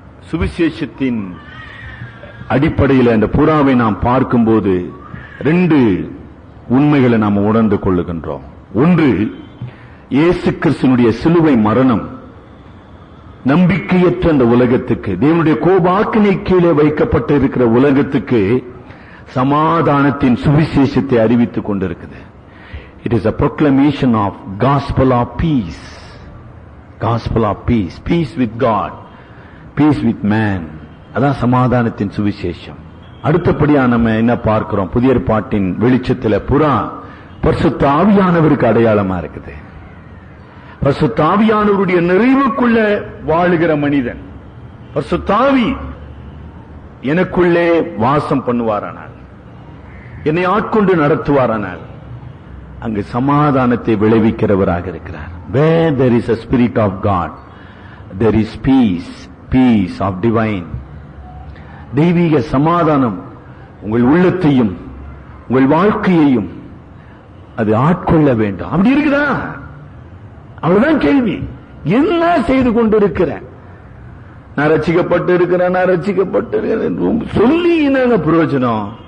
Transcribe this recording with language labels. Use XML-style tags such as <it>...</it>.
<ta>சுவிசேஷத்தின் அடிப்படையில் அந்த புறாவை நாம் பார்க்கும்போது 2 உண்மைகளை நாம் உணர்ந்து கொள்ளுகின்றோம். ஒன்று, இயேசு கிறிஸ்துவினுடைய சிலுவை மரணம் நம்பிக்கையற்ற அந்த உலகத்துக்கு, தேவனுடைய கோபாக்கினை கீழே வைக்கப்பட்டு இருக்கிற உலகத்துக்கு சமாதானத்தின் சுவிசேஷத்தை அறிவித்துக் கொண்டிருக்குது.</ta> <en>It is a proclamation of gospel of peace. gospel of peace. peace with God, peace with man.</en> <ta>அதான் சமாதானத்தின் சுவிசேஷம். அடுத்தபடியா நம்ம என்ன பார்க்கிறோம்? புதிய ஏற்பாட்டின் வெளிச்சத்தில் புறா பரிசுத்த ஆவியானவருக்கு அடையாளமா இருக்குது. பரிசுத்த ஆவியானவருடைய நிறைவுக்குள்ள வாழுகிற மனிதன், பரிசுத்த ஆவி எனக்குள்ளே வாசம் பண்ணுவாரானால், என்னை ஆட்கொண்டு நடத்துவாரானால் அங்கு சமாதானத்தை விளைவிக்கிறவராக இருக்கிறார்.</ta> <en>Where there is a spirit of God, there is peace, peace of divine.</en> <ta>தெய்வீக சமாதானம் உங்கள் உள்ளத்தையும் உங்கள் வாழ்க்கையையும் அது ஆட்கொள்ள வேண்டும். அப்படி இருக்குதா? அவ்வளவுதான் கேள்வி. என்ன செய்து கொண்டிருக்கிறேன்? நான் ரட்சிக்கப்பட்டு இருக்கிறேன், நான் ரட்சிக்கப்பட்டு இருக்கிறேன் சொல்லி என்னங்க பிரயோஜனம்?</ta>